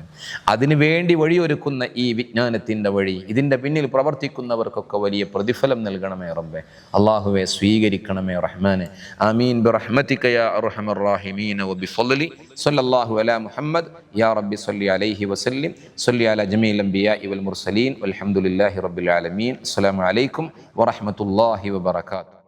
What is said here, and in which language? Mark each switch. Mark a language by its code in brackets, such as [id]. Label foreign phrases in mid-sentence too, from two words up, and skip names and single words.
[ml] അതിനുവേണ്ടി വഴിയൊരുക്കുന്ന ഈ വിജ്ഞാനത്തിൻ്റെ വഴി, ഇതിൻ്റെ പിന്നിൽ പ്രവർത്തിക്കുന്നവർക്കൊക്കെ വലിയ പ്രതിഫലം നൽകണമേ റബ്ബെ. അള്ളാഹുവെ സ്വീകരിക്കണമേ റഹ്മാനെ. [ar] آمين برحمتك يا أرحم الراحمين وبفضل صلى الله على محمد يا رب صل عليه وسلم صل على جميع الأنبياء والمرسلين والحمد لله رب العالمين. السلام عليكم ورحمة الله وبركاته.